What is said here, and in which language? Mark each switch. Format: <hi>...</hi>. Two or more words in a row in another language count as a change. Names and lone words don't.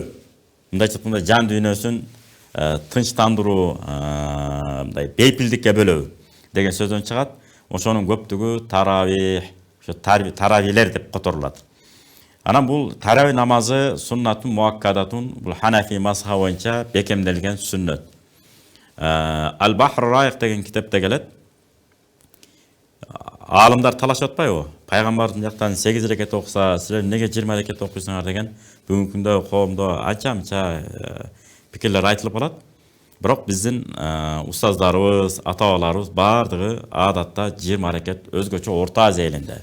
<ky>Мындайча айтканда жан дүйнөсүн тынчтандыруу, мындай бейпилдикке бөлөө деген сөздөн чыгат. Ошонун көптүгү таравих, ошо таравилер деп которулат. Анан бул тарави намазы</ky> <ar>سنةٌ مؤكدةٌ,</ar> <ky>бул Ханафи мазхабы боюнча бекемделген сүннөт. Al-Bahr Rayiq деген китепте келет. Алымдар талашып атпайбы? Пайгамбардын жактан 8 рекет окуса, силер неге 20 рекет окуйсуңар деген бүгүнкү күндө коомдо анча пикирлер айтылып калат. Бирок биздин устаздарыбыз, ата-бабаларыбыз бардыгы адатта 20 рекет өзгөчө Орто Азия элинде.</ky>